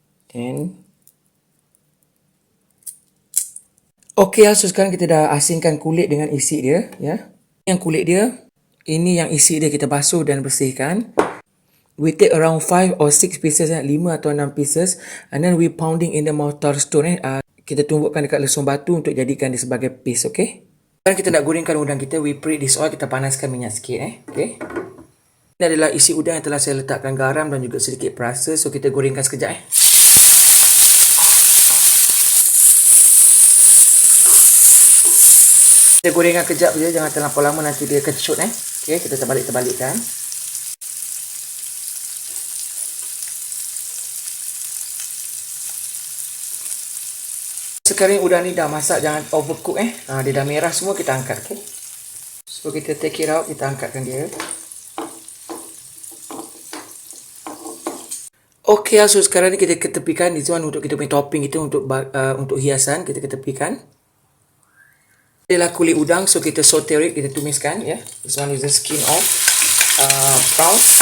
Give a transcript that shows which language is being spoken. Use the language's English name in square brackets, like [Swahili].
[Malay] Then okey, so sekarang kita dah asingkan kulit dengan isi dia, Yang kulit dia, ini yang isi dia kita basuh dan bersihkan. [English] We take around 5 or 6 pieces, 5 atau 6 pieces, and then we pounding in the mortar stone. [Malay] Kita tumbukkan dekat lesung batu untuk jadikan dia sebagai paste, okay? Sekarang kita nak gorengkan udang kita. [English] We preheat this oil, [Malay] kita panaskan minyak sikit, okay? Ini adalah isi udang yang telah saya letakkan garam dan juga sedikit perasa. So kita gorengkan sekejap, Kita gorengkan kejap je, jangan terlampau lama nanti dia kecut, Okay, kita terbalik-terbalikkan. Sekarang udang ni dah masak, jangan overcook, dia dah merah semua, kita angkat, okay? So kita [English] take it out, [Malay] kita angkatkan dia. Okay, so sekarang ni kita ketepikan. [English] This one [Malay] untuk kita punya topping itu, untuk hiasan, kita ketepikan. Adalah kulit udang, so kita [English] saute it, [Malay] kita tumiskan, ya. [English] This one is the skin of prawn.